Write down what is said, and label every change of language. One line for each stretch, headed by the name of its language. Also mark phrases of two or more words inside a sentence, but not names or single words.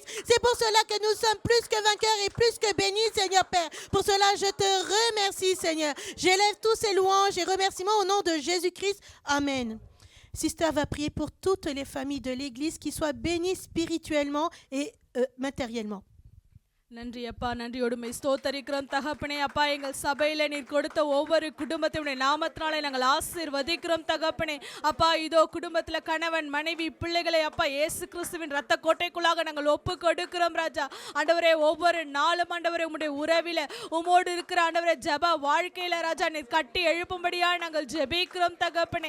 French: C'est pour cela que nous sommes plus que vainqueurs et plus que bénis, Seigneur Père. Pour cela, je te remercie, Seigneur. J'élève tous ces louanges et remerciements au nom de Jésus-Christ. Amen. Sister va prier pour toutes les familles de l'Église qui soient bénies spirituellement et matériellement.
Tamil: நன்றி அப்பா, நன்றியோடுமை ஸ்தோத்தரிக்கிறோம் தகப்பனே. அப்பா, எங்கள் சபையில நீர் கொடுத்த ஒவ்வொரு குடும்பத்தினுடைய நாமத்தினாலே நாங்கள் ஆசீர்வதிக்கிறோம் தகப்பனே. அப்பா, இதோ குடும்பத்தில் கணவன் மனைவி பிள்ளைகளை அப்பா இயேசு கிறிஸ்துவின் ரத்த கோட்டைக்குள்ளாக நாங்கள் ஒப்பு கொடுக்கிறோம் ராஜா. ஆண்டவரே, ஒவ்வொரு நாளும் ஆண்டவரே உம்முடைய உறவில உமோடு இருக்கிற ஆண்டவரே ஜெப வாழ்க்கையில ராஜா நீர் கட்டி எழுப்பும்படியா நாங்கள் ஜெபிக்கிறோம் தகப்பனே.